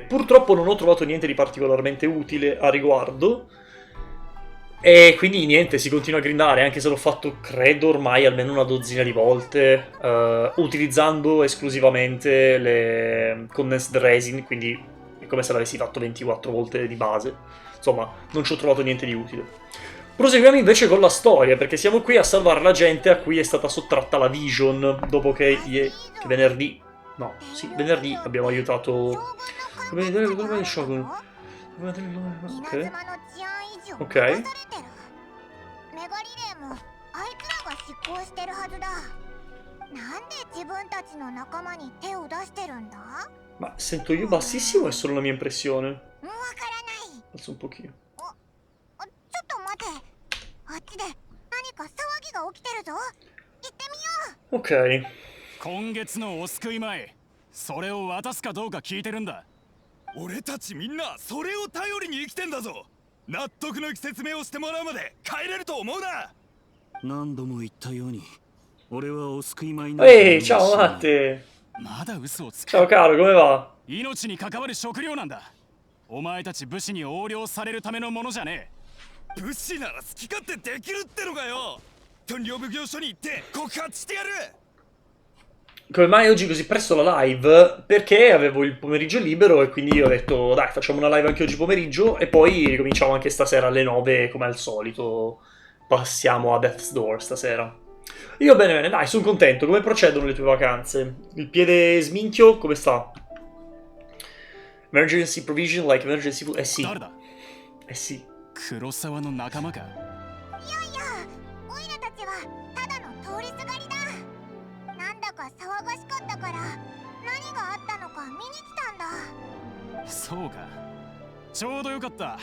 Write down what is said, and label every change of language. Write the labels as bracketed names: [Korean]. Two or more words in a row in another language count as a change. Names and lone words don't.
[Italian] Purtroppo non ho trovato niente di particolarmente utile a riguardo, e quindi niente, si continua a grindare, anche se l'ho fatto credo ormai almeno una dozzina di volte, utilizzando esclusivamente le [English] condensed resin, [Italian] quindi è come se l'avessi fatto 24 volte di base. Insomma, non ci ho trovato niente di utile. Proseguiamo invece con la storia, perché siamo qui a salvare la gente a cui è stata sottratta la Vision, dopo che venerdì... No, [Japanese] 電 [Italian] sì, [Japanese] 力 [Italian] venerdì [Japanese] 量 [Italian] abbiamo [Japanese] 将 [Italian] aiutato... [Japanese] 軍の [Italian] Come [Japanese] 艦 [Italian] vedere [Japanese] 隊 [Italian] il [Japanese] が [Italian] nome [Japanese] 入 [Italian] del [Japanese] った [Italian] Shogun. [Japanese] の [Italian] Come vedere il nome... [Japanese] 稲 [Italian] Ok. [Japanese] 妻の治安維持を任 [Italian] Ok. [Japanese] されてるメガリレーもあいつらが執行してるはずだなんで自分たちの仲間に手を出してるんだ [Italian] Ma sento io bassissimo o è solo la mia impressione? [Japanese] わからない [Italian] Alzo un pochino. [Japanese] あっちで何か騒ぎが起きてるぞ。行ってみよう。 [Italian] Ok. [Japanese] 今月のお救い米、それを渡すかどうか聞いてるんだ。俺たちみんなそれを頼りに生きてんだぞ。納得のいく説明をしてもらうまで帰れると思うな。何度も言ったように俺はお救い米の [Italian] Ehi, ciao Matte. [Japanese] まだ嘘をつく。 [Italian] Ciao caro, come va? [Japanese] 命に関わる食料なんだ。お前たち武士に横領されるためのものじゃね武士なら好き勝手できるってのかよ。屯領奉行所に行って告発してやる。 [Italian] Come mai oggi così presto la live? Perché avevo il pomeriggio libero e quindi ho detto dai, facciamo una live anche oggi pomeriggio e poi ricominciamo anche stasera alle 9 come al solito. Passiamo a Death's Door stasera. Io bene bene, dai, sono contento. Come procedono le tue vacanze? Il piede sminchio come sta? [English] Emergency provision like emergency food? Eh [Japanese] え。 [Italian] sì, [Japanese] 誰だ。 [Italian] eh sì. [Japanese] 黒沢の仲間か。いやいや、オイラたちはただの通りすがりだ。なんだか騒がしかったから何があったのか見に来たんだ。そうか。ちょうどよかった。